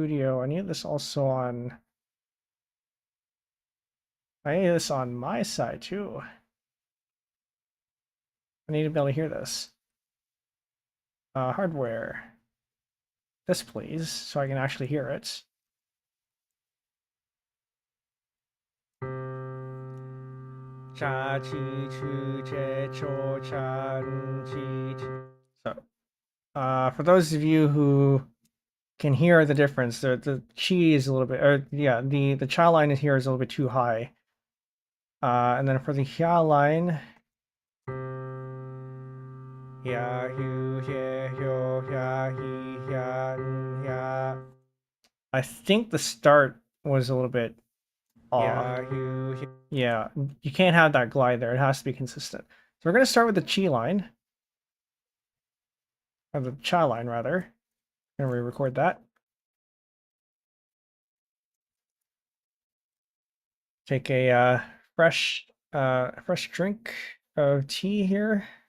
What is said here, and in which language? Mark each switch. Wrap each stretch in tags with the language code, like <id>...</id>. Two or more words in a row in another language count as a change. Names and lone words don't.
<en>I need this also on. I need this on my side too. I need to be able to hear this. Hardware. This, please, so I can actually hear it. Cha chi chu che cho chan chi. So, for those of you who can hear the difference, the chi is a little bit, or yeah, the cha line here is a little bit too high. And then for the hia line, hia hu hia hyo hia he hia hia. I think the start was a little bit off. Yeah, you can't have that glide there. It has to be consistent. So we're going to start with the chi line. Or the cha line, rather. And re-record that. Take a fresh drink of tea here.</en>